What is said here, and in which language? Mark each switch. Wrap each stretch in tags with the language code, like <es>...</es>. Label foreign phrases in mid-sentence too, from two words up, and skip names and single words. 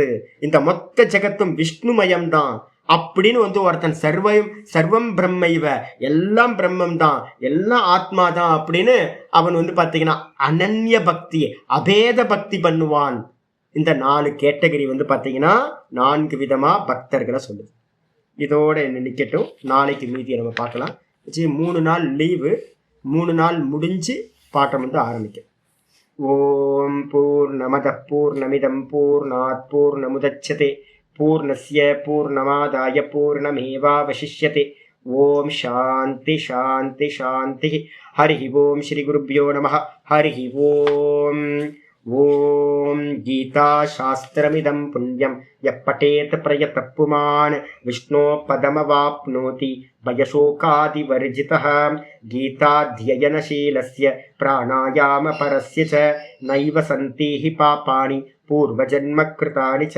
<ta>இந்த மொத்த ஜெகத்தும் விஷ்ணுமயம் தான் அப்படின்னு வந்து ஒருத்தன்</ta> <sa>सर्वं ब्रह्मैव,</sa> <ta>எல்லாம் பிரம்மம் தான், எல்லாம் ஆத்மா தான் அப்படின்னு அவன் வந்து பார்த்தீங்கன்னா அனன்ய பக்தி, அபேத பக்தி பண்ணுவான். இந்த 4 கேட்டகரி வந்து பார்த்தீங்கன்னா 4 விதமா பக்தர்களை சொல்லுது. இதோட என்ன நிக்கட்டும், நாளைக்கு மீதியை நம்ம பார்க்கலாம். 3 நாள் லீவு, 3 நாள் முடிஞ்சு பாட்டம் வந்து ஆரம்பிக்கும்.</ta> <sa>ओम् पूर्णमदः पूर्णमिदं पूर्णात् पूर्णमुदच्यते पूर्णस्य पूर्णमादाय पूर्णमेवावशिष्यते. ओम् शान्तिः शान्तिः शान्तिः. हरि ओम् श्री गुरुभ्यो नमः. हरि ओम्. ओम् गीता शास्त्रमिदं पुण्यं यः पठेत् प्रयतः पुमान् विष्णोः पदमवाप्नोति भयशोकादिवर्जितः. गीताध्ययनशीलस्य प्राणायामपरस्य च नैव सन्ति हि पापानि पूर्वजन्म कृतानि च.</sa>